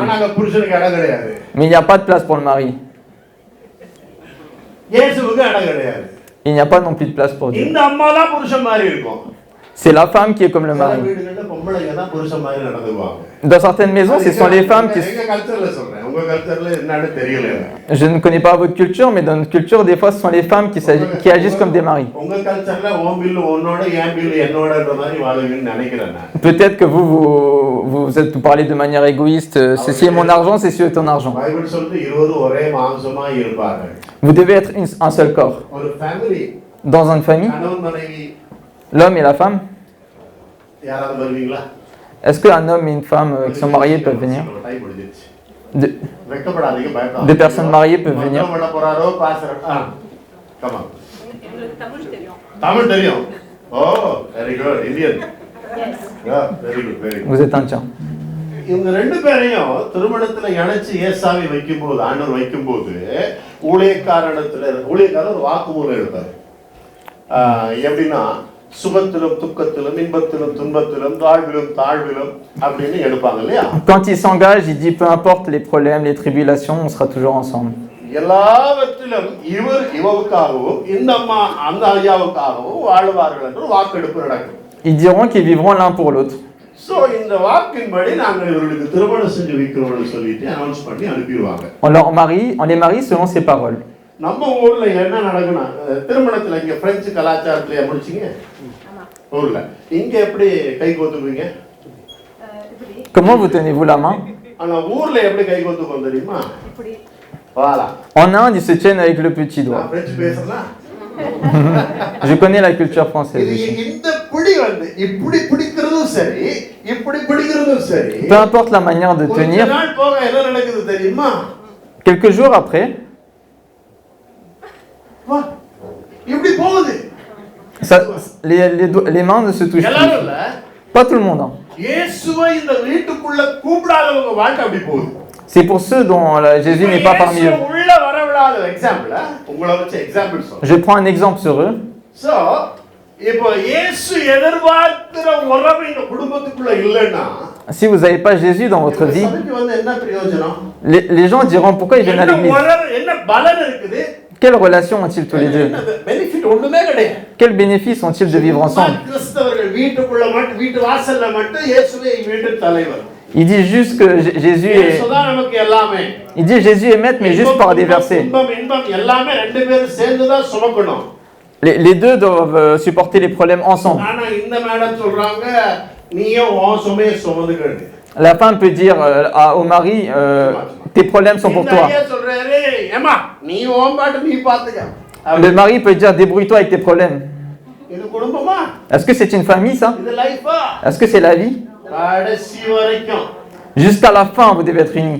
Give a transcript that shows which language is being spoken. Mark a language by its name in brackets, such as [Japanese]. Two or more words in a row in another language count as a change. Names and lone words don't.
[French] Mais il n'y a pas de place pour le mari. Il n'y a pas non plus de place pour Dieu. C'est la femme qui est comme le mari. Dans certaines maisons, ce sont les femmes qui... [Tamil] உங்க கல்ச்சர்ல என்னன்னு தெரியல எனக்கு. [French] Je ne connais pas votre culture, mais dans notre culture, des fois, ce sont les femmes qui agissent comme des maris. [Tamil] உங்க கல்ச்சர்ல உன் பில்லு உன்னோட என் பில்லு என்னோடன்ற மாதிரி வாழுவீங்கன்னு நினைக்கிறேன் நான். [French] Peut-être que vous parlez de manière égoïste, ceci est mon argent, ceci est ton argent. [Tamil] பைபிள் சொல்லுது இருவரும் ஒரே மாம்சமா இருப்பார்கள். [French] Vous devez être un seul corps. [Tamil] ஒரு ஃபேமிலி [French] Dans une famille, [Tamil] கணவன் மனைவி [French] l'homme et la femme, [Tamil] யாராவது வருவீங்களா? [French] est-ce qu'un homme et une femme qui sont mariés peuvent venir? [Tamil] டைம் முடிஞ்சிருச்சு. [French] De- [Tamil] வெட்கப்படாதீங்க பயப்படாதீங்க. [French] Deux personnes mariées peuvent venir. [Tamil] பண்ண போறாரோ பாஸ்டர் கமா தமிழ் தெரியும். [English] Oh very good Indian. Very good very good. [French] Vous êtes indien. [Tamil] இவங்க ரெண்டு பேரையும் திருமணத்துல இணைச்சு ஏசாமி வைக்கும்போது ஆண்டவர் வைக்கும்போது ஊழியக்காரர் ஒரு வாக்குமூலம் எடுத்தார். எப்படின்னா சுகத்திலும் துக்கத்திலும் இன்பத்திலும் துன்பத்திலும் தாழ்விலும் தாழ்விலும் அப்படின்னு எடுப்பாங்க இல்லையா? [French] Quand il s'engage, il dit peu importe les problèmes, les tribulations, on sera toujours ensemble. [Tamil] எல்லாவற்றிலும் இவருக்காகவும் இந்த அம்மா அந்த ஐயாவுக்காகவும் வாழ்வார்கள் என்று வாக்கெடுப்பு நடக்கும். [French] Ils diront qu'ils vivront l'un pour l'autre. [Tamil] சோ இந்த வாக்கின்படி நாங்கள் இவர்களுக்கு திருமணம் செஞ்சு வைக்கிறோம்னு சொல்லிட்டு அனௌன்ஸ் பண்ணி அனுப்பிடுவாங்க. [French] On les marie selon ces paroles. [Tamil] நம்ம ஊர்ல என்ன நடக்கும்னா திருமணத்துல இங்க பிரெஞ்சு கலாச்சாரத்துல முடிச்சீங்க ஊர்ல இங்க எப்படி கை கோத்துக்குவீங்க? [French] Comment vous tenez-vous la main? [Tamil] ஆனா ஊர்ல எப்படி கை கோத்துக்குவோம் தெரியுமா? வாலா. [French] En Inde, ils se tiennent avec le petit doigt. [Tamil] நான் பிரெஞ்சு பேசுறேன். [French] Je connais la culture française aussi. [Tamil] இந்த பிடி வந்து இப்படி பிடிக்கிறதும் சரி இப்படி பிடிக்கிறதும் சரி. [French] Peu importe la manière de tenir, [Tamil] கொஞ்ச நாள் போக என்ன நடக்குது தெரியுமா? [French] quelques jours après, [Tamil] வா இப்படி போகுது. [French] les mains ne se touchent [Tamil] எல்லாரும் [French] plus. [Tamil] இல்ல. [French] Pas tout le monde. Hein. [Tamil] இயேசுவை இந்த வீட்டுக்குள்ள கூப்பிடாதவங்க வாழ்க்கை அப்படி போகுது. [French] C'est pour ceux dont Jésus n'est pas parmi eux. [Tamil] உள்ள வரவிடாத எக்ஸாம்பிள் உங்களை வச்சு எக்ஸாம்பிள் சொல்றேன். [French] Je prends un exemple sur eux. [Tamil] சோ இப்போ இயேசு எதிர்பார்க்கிற உறவு இந்த குடும்பத்துக்குள்ள இல்லைன்னா [French] Si vous n'avez pas Jésus dans votre vie, [Tamil] சபைக்கு வந்து என்ன பிரயோஜனம்? [French] les gens diront pourquoi ils viennent à l'église. [Tamil] என்ன பலன் இருக்குது? [French] Quelle relation ont-ils tous les deux? [Tamil] பெனிஃபிட் ஒண்ணுமே கிடையாது. [French] Quels bénéfices ont-ils de vivre ensemble? [Tamil] கிறிஸ்தவர்கள் வீட்டுக்குள்ள மட்டும் வீட்டு வாசல்ல மட்டும் இயேசுவே வீட்டு தலைவர். [French] Il dit juste que Jésus est... [Tamil] இயேசுதான் நமக்கு எல்லாமே. [French] Il dit Jésus est maître, mais juste par des versets. [Tamil] இன்பம் எல்லாமே ரெண்டு பேரும் சேர்ந்து தான் சுமக்கணும். [French] Les deux doivent supporter les problèmes ensemble. [Tamil] ஆனா இந்த மேடம் சொல்றாங்க நீயே உன் சுமையை சுமந்துக்கணும். [French] La femme peut dire au mari, tes problèmes sont pour toi. Le mari peut dire, débrouille-toi avec tes problèmes. Est-ce que c'est une famille, ça? Est-ce que c'est la vie? Jusqu'à la fin, vous devez être unis.